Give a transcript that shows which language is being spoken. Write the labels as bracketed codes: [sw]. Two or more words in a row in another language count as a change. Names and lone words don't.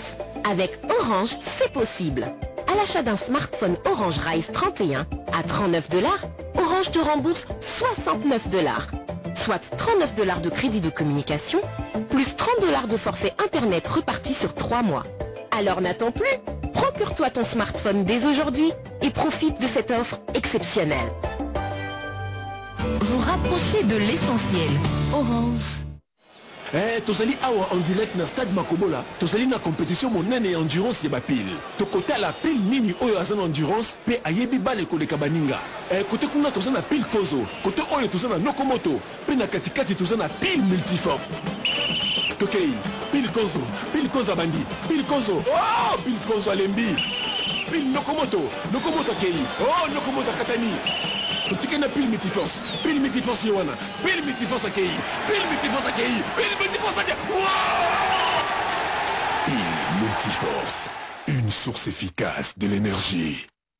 [fr] Avec Orange, c'est possible. À l'achat d'un smartphone Orange Rise 31 à $39, Orange te rembourse $69, soit $39 de crédit de communication, plus $30 de forfait Internet reparti sur 3 mois. Alors n'attends plus, procure-toi ton smartphone dès aujourd'hui et profite de cette offre exceptionnelle. Vous rapprochez de l'essentiel. Orange. [ln] Tozali awa [fr] en direct [ln] na stade Makobola. Tozali na compétition monene endurance ya bapile. Tokote la pile nini oyo azana endurance pe ayebi bale koleka baninga. Kote kuna tozana pile kozo. Kote oyo tozana nokomoto. Pe na katikati tozana pile multiforme. Tokei, pile kozo bandi. Pile kozo. Oh, pile kozo alembi. Pile nokomoto. Nokomoto kei. Oh, nokomoto katani. Totika na pile multiforce. Pile multiforce yowana. Pile multiforce akei. Pile multiforce akei. Pile multiforce akei. Pile multiforce. [fr] Une source efficace de l'énergie.